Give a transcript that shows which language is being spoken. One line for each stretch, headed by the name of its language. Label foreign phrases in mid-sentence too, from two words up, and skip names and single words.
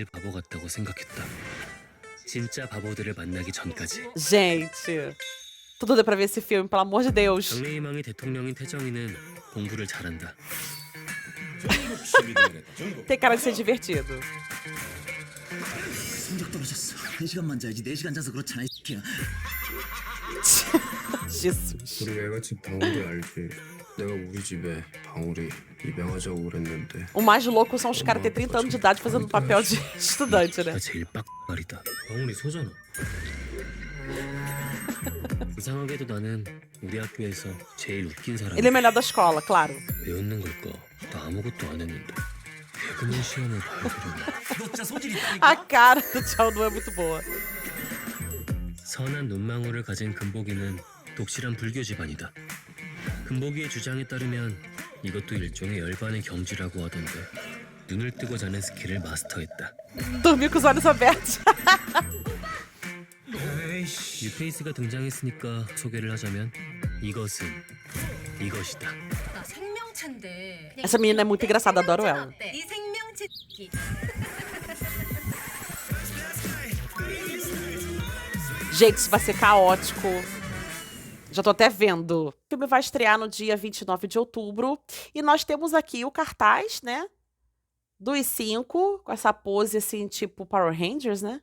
Portuguese: Gente, tudo deu pra ver esse filme, pelo amor de Deus. Tem cara de ser divertido. Jesus.
Korean: 우리 외갓집 방울이 알지? 내가 우리 집에 방울이 입양하자고 그랬는데.
Portuguese: O mais louco são os caras ter 30 anos de idade fazendo papel de estudante, né?
Korean: 제일 빡발이다. 방울이 소잖아. 이상하게도 나는 우리 학교에서 제일 웃긴 사람.
Portuguese: Ele é melhor da escola, claro.
Korean: 왜 웃는 걸까? 나 아무것도 안 했는데. 개그맨 시험을 봐야
Portuguese: A cara do Tchau Nu é muito boa.
Korean: 선한 눈망울을 가진 금복이는 독실한 불교 집안이다. 금복이의 주장에 따르면 이것도 일종의 열반의 경지라고 하던데 눈을 뜨고 자는 스킬을 마스터했다.
Portuguese: Dormir com os olhos abertos.
Korean: 뉴페이스가 등장했으니까 소개를 하자면 이것은 이것이다. 나 생명체인데.
Portuguese: Essa menina é muito engraçada, adoro ela.
Korean: 이 생명체 새끼.
Portuguese: Gente, isso vai ser caótico. Já tô até vendo. O filme vai estrear no dia 29 de outubro. E nós temos aqui o cartaz, né? Dos 5, com essa pose assim, tipo Power Rangers, né?